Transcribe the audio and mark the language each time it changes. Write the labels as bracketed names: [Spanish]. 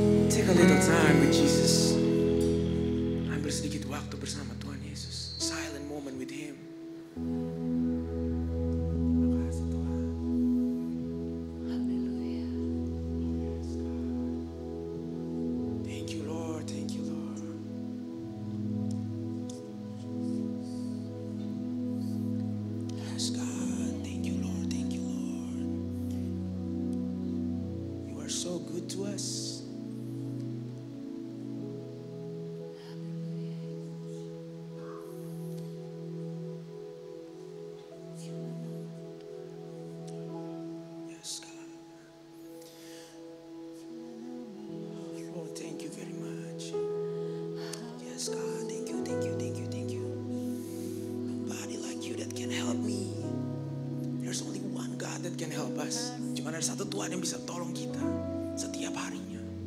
[English] Take a little time with Jesus. [Indonesian] Ambil sedikit waktu bersama Tuhan Yesus. [English] Silent moment with Him. [Indonesian] Makasih Tuhan. [English] Thank you Lord, thank you Lord. Yes God, thank you Lord, thank you Lord. You are so good to us. Yes, God. Lord, thank you very much. Yes, God, thank you, thank you, thank you, thank you. Nobody like you that can help me. There's only one God that can help us. [Indonesian] Cuma ada satu Tuhan yang bisa tolong kita setiap harinya.